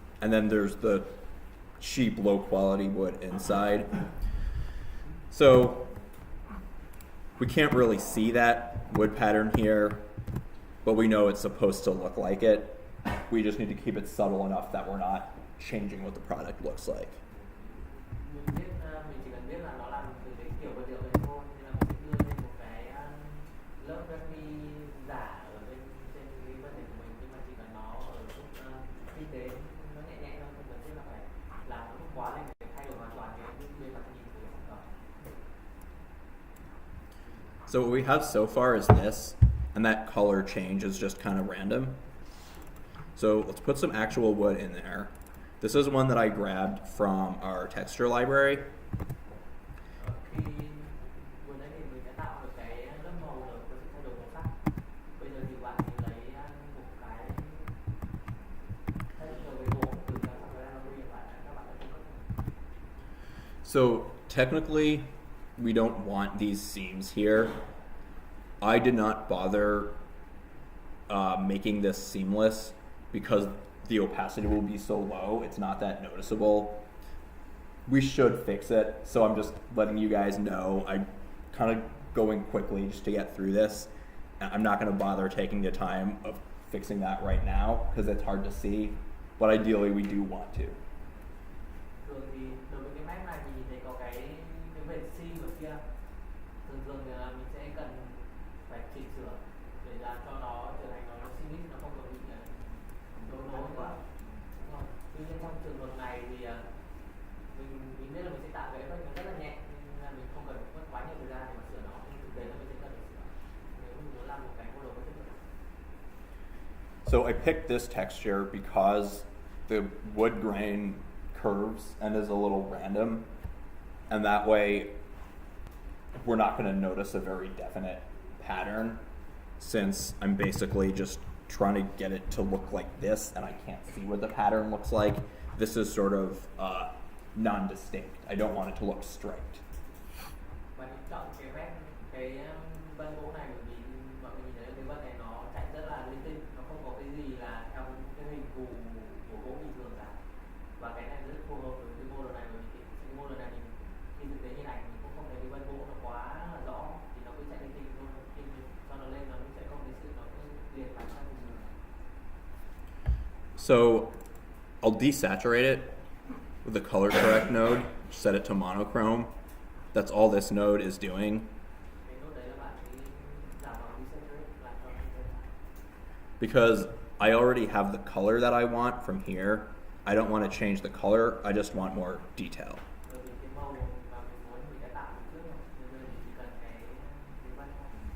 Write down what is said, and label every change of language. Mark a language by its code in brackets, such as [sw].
[en] And then there's the cheap, low quality wood inside. So we can't really see that wood pattern here, but we know it's supposed to look like it. We just need to keep it subtle enough that we're not changing what the product looks like. [vi] Mình chỉ cần biết là nó làm từ cái kiểu vật liệu đấy thôi, nên là mình sẽ đưa lên một cái lớp vét ni giả ở bên trên cái vật thể của mình, nhưng mà chỉ cần nó ở mức kinh tế, nó nhẹ nhẹ thôi, không cần thiết là phải làm nó quá lên để thay đổi hoàn toàn cái bề mặt nhìn của sản phẩm. [en] So what we have so far is this, and that color change is just kind of random. So let's put some actual wood in there. This is one that I grabbed from our texture library. [vi] Khi vừa nãy thì mình đã tạo được cái lớp màu rồi, có sự thay đổi màu sắc. Bây giờ thì bạn lấy một cái texture với gỗ từ cái sản phẩm library và các bạn đã cung cấp. [en] So technically, we don't want these seams here. I did not bother making this seamless because the opacity will be so low, it's not that noticeable. We should fix it, so I'm just letting you guys know. I'm kind of going quickly just to get through this. I'm not going to bother taking the time of fixing that right now because it's hard to see, but ideally we do want to. [vi] Thường thì đối với cái map này thì mình thấy có cái vệt C ở kia. Thường là mình sẽ cần phải chỉnh sửa để làm cho nó trở thành nó smooth, nó không còn bị đấu nối quá. Tuy nhiên trong trường hợp này thì mình biết là mình sẽ tạo cái effect nó rất là nhẹ, nên là mình không cần mất quá nhiều thời gian để mà sửa nó, nhưng thực tế là mình sẽ cần phải sửa nếu mình muốn làm một cái model có chất lượng. [en] So I picked this texture because the wood grain curves and is a little random, and that way we're not going to notice a very definite pattern since I'm basically just trying to get it to look like this and I can't see what the pattern looks like. This is sort of non-distinct. I don't want it to look straight. [vi] Và mình chọn cái vét, cái vân gỗ này bởi vì mọi người nhìn thấy cái vân này nó chạy rất là linh tinh, nó không có cái gì là theo cái hình thù của gỗ bình thường cả. Và cái này rất phù hợp với cái model này, bởi vì cái model này mình nhìn thực tế như này mình cũng không thấy cái vân gỗ nó quá là rõ, thì nó cứ chạy linh tinh thôi. Khi mình cho nó lên nó sẽ không thấy sự nó cứ liền vào trong hình. [en] So I'll desaturate it with the color correct node, set it to monochrome. That's all this node is doing. [vi] Cái nốt đấy là bạn ấy giảm vào desaturate làm cho nó lên. [en] Because I already have the color that I want from here. I don't want to change the color, I just want more detail. [vi] Bởi vì cái màu mà mình muốn mình đã tạo được trước rồi, nên mình chỉ cần cái vân thôi.